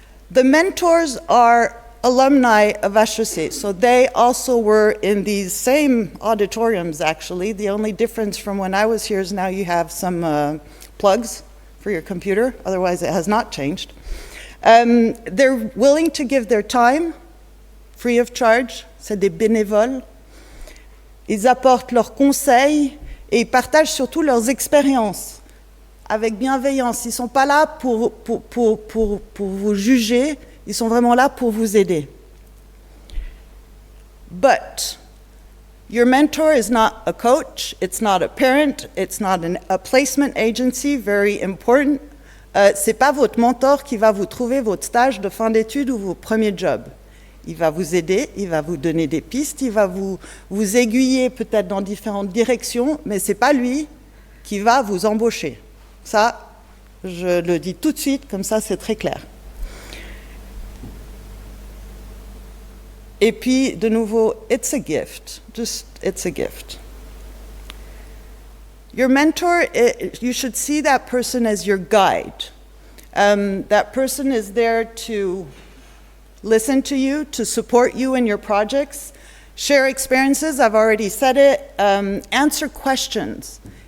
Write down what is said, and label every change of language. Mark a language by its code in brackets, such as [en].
[en] The mentors are alumni of HEC, so they also were in these same auditoriums actually. The only difference from when I was here is now you have some plugs for your computer, otherwise it has not changed. They're willing to give their time, free of charge, [fr] c'est des bénévoles. Ils apportent leurs conseils et ils partagent surtout leurs expériences avec bienveillance. Ils ne sont pas là pour vous juger, ils sont vraiment là pour vous aider. [en] But your mentor is not a coach, it's not a parent, it's not a placement agency, very important. [fr] Ce n'est pas votre mentor qui va vous trouver votre stage de fin d'études ou votre premier job. Il va vous aider, il va vous donner des pistes, il va vous aiguiller peut-être dans différentes directions, mais ce n'est pas lui qui va vous embaucher. Ça, je le dis tout de suite, comme ça c'est très clair. Et puis, de nouveau, [en] it's a gift. Just, it's a gift. Your mentor, you should see that person as your guide. That person is there to listen to you, to support you in your projects, Share experiences, I've already said it. Answer questions.